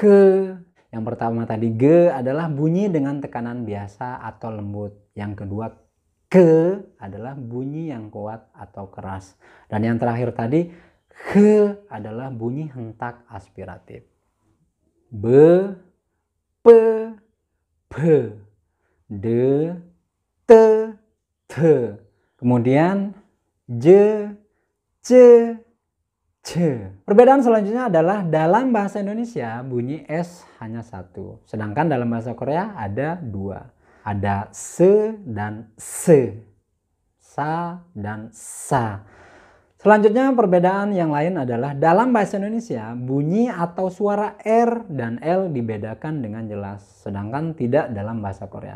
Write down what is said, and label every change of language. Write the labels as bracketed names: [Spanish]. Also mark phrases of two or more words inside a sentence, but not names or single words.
[Indonesian] Yang pertama tadi G adalah bunyi dengan tekanan biasa atau lembut. Yang kedua K adalah bunyi yang kuat atau keras. Dan yang terakhir tadi He adalah bunyi hentak aspiratif. Be, pe, pe, de, te, te. Kemudian je, ce, ce. Perbedaan selanjutnya adalah dalam bahasa Indonesia bunyi S hanya satu. Sedangkan dalam bahasa Korea ada dua. Ada se dan se. Sa dan sa. Selanjutnya perbedaan yang lain adalah dalam bahasa Indonesia bunyi atau suara R dan L dibedakan dengan jelas, sedangkan tidak dalam bahasa Korea.